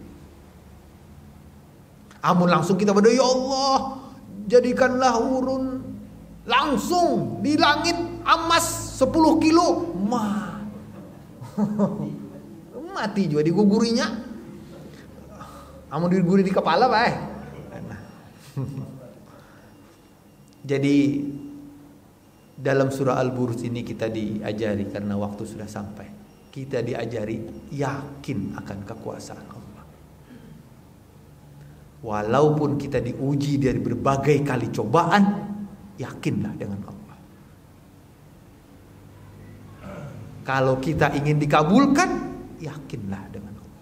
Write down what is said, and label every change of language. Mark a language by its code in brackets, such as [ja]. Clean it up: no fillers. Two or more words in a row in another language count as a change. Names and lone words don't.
[bjn] Amun langsung kita berdoa, ya Allah, jadikanlah urun langsung di langit emas 10 kilo. Mati juga digugurinya. Amun diguguri di kepala, Pak. [id] Jadi dalam surah Al-Buruj ini kita diajari, karena waktu sudah sampai, kita diajari yakin akan kekuasaan Allah. Walaupun kita diuji dari berbagai kali cobaan, yakinlah dengan Allah. Kalau kita ingin dikabulkan, yakinlah dengan Allah.